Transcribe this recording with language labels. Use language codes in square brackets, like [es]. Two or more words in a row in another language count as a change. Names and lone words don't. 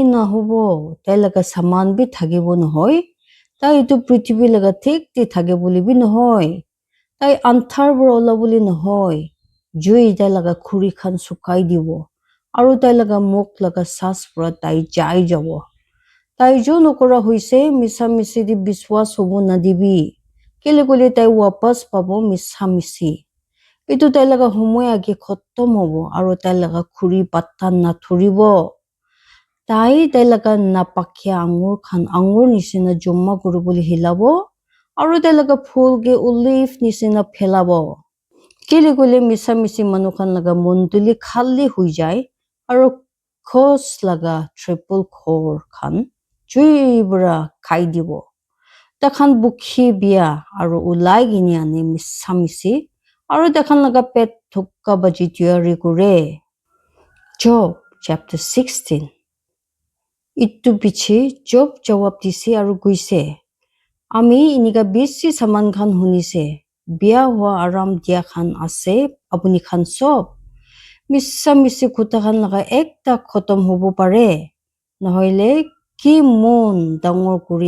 [nag] na hobo tai laga saman bi thakibo nohoy tai etu prithvi laga thik ti thake boli bi nohoy tai anthar bor ola boli nohoy jui tai laga khuri khan sukai dibo aro tai laga muk laga sas pura tai jai jabo tai jo nokora hoise misa misi di biswas hobo nadibi kele kole tai wapas pabo misa misi etu tai laga homoy age khotom hobo aro tai laga khuri patta na thuribo tai laga napakya angur nisina jomma kuribole hilabo aro tai laga phul ge olive nisina phelabo kele kole misa misi manu khan laga monduli khali hui jai aro khos laga triple khor khan chui bura khai dibo takhan bukhi bia aro ulai gini ane misa misi aro takhan laga pet thukka baji tiyari kure Job chapter 16 Itu piche Job jawab dise aro guise ami inika besi saman khan hunise biya hua aram dia khan ase apuni khan sob misa misi khuta khan laga ekta khotom hobo pare nohoile ki mon dangor